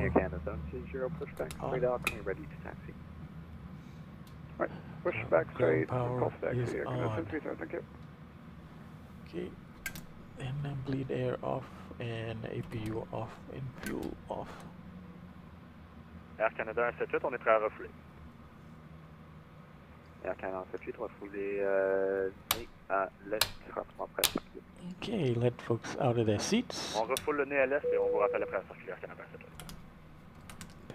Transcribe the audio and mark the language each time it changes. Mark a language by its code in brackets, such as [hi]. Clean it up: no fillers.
[en] Air Canada 730, push back straight out, coming ready to taxi. Right, push back straight, power call taxi, is Air Canada on. 730, thank you. Okay. And bleed air off and APU off and fuel off. [fr] Air Canada 178, on est prêt à refouler. Air Canada 178, refouler nez à l'est, rapidement prêt à circuler. [en] Okay, let folks out of their seats. [fr] On refoule le nez à l'est et on vous rappelle après à circuler Air Canada 178.